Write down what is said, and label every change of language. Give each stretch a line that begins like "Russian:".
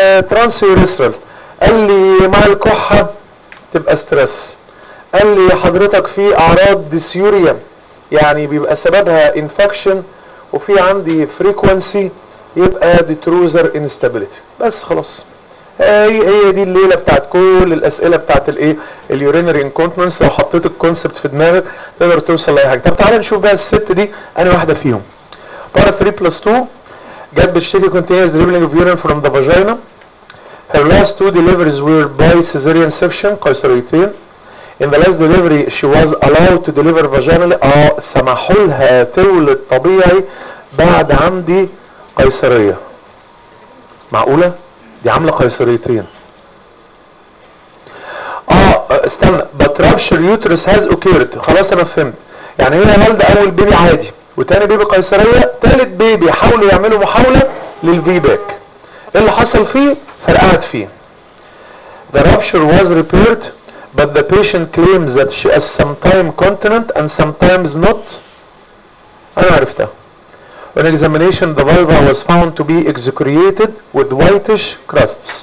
Arabic: ترانس يوريسرال قال لي مع الكحه تبقى ستريس قال لي حضرتك في اعراض ديسيوريا يعني بيبقى سببها انفكشن وفي عندي فريكوانسي يبقى ديتروزر انستابيليتي بس خلاص هي هي دي الليله بتاعت كل الاسئله بتاعت الايه اليورينري انكونتنس. لو حطيت الكونسبت في دماغك تقدر توصل لاي حاجه. طب تعالى نشوف بقى الست دي انا واحده فيهم. بارا 3 بلس 2 جت بتشتكي
English: Continuous dribbling of urine from the vagina. Her last two deliveries were by cesarean section, قيصريتين. In the last delivery she was allowed to deliver vaginally.
Arabic: سمحوا لها تولد طبيعي بعد عندي قيصريه. معقوله دي عامله قيصريتين؟ استنى.
English: But rupture uterus has occurred.
Arabic: خلاص انا فهمت. يعني هي والد اول بيبي عادي وتاني بيبي قيصريه، تالت بيبي حاولوا يعملوا محاوله للفي باك. ايه اللي حصل فيه؟ فرقعت فيه.
English: The rupture was repaired but the patient claims that she has sometime continent and sometimes not.
Arabic: انا عرفتها.
English: An examination the vulva was found to be excoriated with whitish crusts.